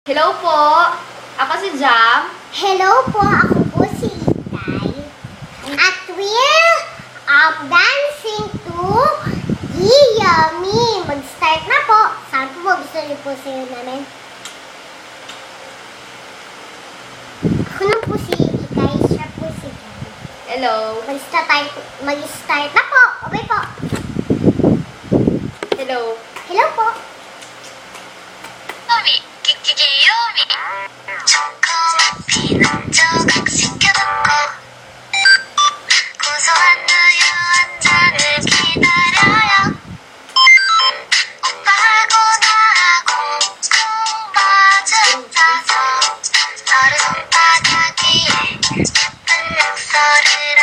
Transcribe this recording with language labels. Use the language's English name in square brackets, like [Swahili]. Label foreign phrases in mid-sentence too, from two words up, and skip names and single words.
[Filipino] Hello po! Ako si Jam. Hello po, ako po si Itay. [English] At we're dancing to Yummy. [Filipino] Mag-start na po. Saan po gusto niyo po sayo namin? Ako na po si Itay, siya po si Jam. Hello. Mag-start na po. Okay po. Hello. Hello po. [Korean] 귀요미 초코머피 조각시켜놓고 고소한 우유 한 잔을 기다려요. 오빠하고 나하고 콩받은 사서 서로 손바닥 위에 예쁜 낙서를